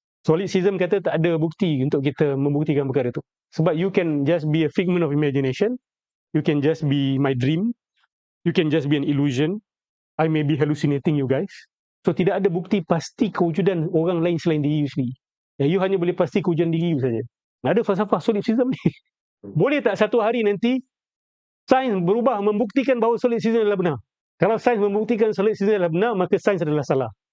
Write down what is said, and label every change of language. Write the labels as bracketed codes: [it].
[ms] Solipsism kata tak ada bukti untuk kita membuktikan perkara itu. Sebab [en] you can just be a figment of imagination. You can just be my dream. You can just be an illusion. I may be hallucinating you guys. [ms] So tidak ada bukti pasti kewujudan orang lain selain diri you sendiri. You hanya boleh pasti kewujudan diri you saja. Ada falsafah solipsism ni. Boleh tak satu hari nanti sains berubah membuktikan bahawa solipsism adalah benar? Kalau sains membuktikan solipsism adalah benar, maka sains adalah salah.